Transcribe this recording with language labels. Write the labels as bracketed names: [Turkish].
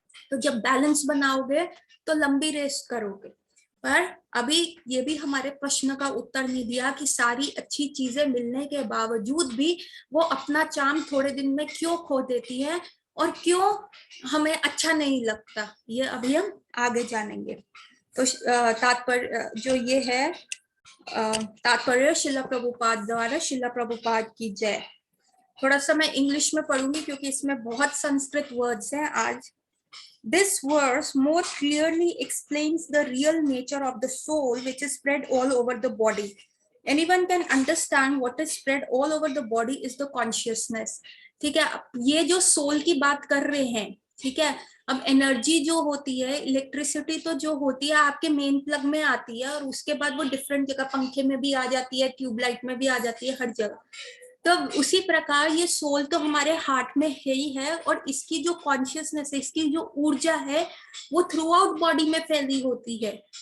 [Hindi] तो जब बैलेंस बनाओगे तो लंबी रेस करोगे। पर अभी ये भी हमारे प्रश्न का उत्तर नहीं दिया कि सारी अच्छी चीजें मिलने के बावजूद भी वो अपना चार्म थोड़े दिन में क्यों खो देती है और क्यों हमें अच्छा नहीं लगता, ये अभी हम आगे जानेंगे। तो तात्पर्य जो ये है, तात्पर्य शिला प्रभुपाद द्वारा, शिला प्रभुपाद की जय। थोड़ा सा मैं इंग्लिश में पढ़ूंगी क्योंकि इसमें बहुत संस्कृत वर्ड्स हैं आज। [English] This verse more clearly explains the real nature of the soul which is spread all over the body. anyone can understand what is spread all over the body is the consciousness. [Hindi] ठीक है, ये जो soul की बात कर रहे हैं, ठीक है, अब एनर्जी जो होती है, इलेक्ट्रिसिटी तो जो होती है आपके मेन प्लग में आती है और उसके बाद वो डिफरेंट जगह पंखे में भी आ जाती है, ट्यूबलाइट में भी आ जाती है, हर जगह। तो उसी प्रकार ये सोल तो हमारे हार्ट में है ही है, और इसकी जो कॉन्शियसनेस है, इसकी जो ऊर्जा है, वो थ्रू आउट बॉडी में फैली होती है।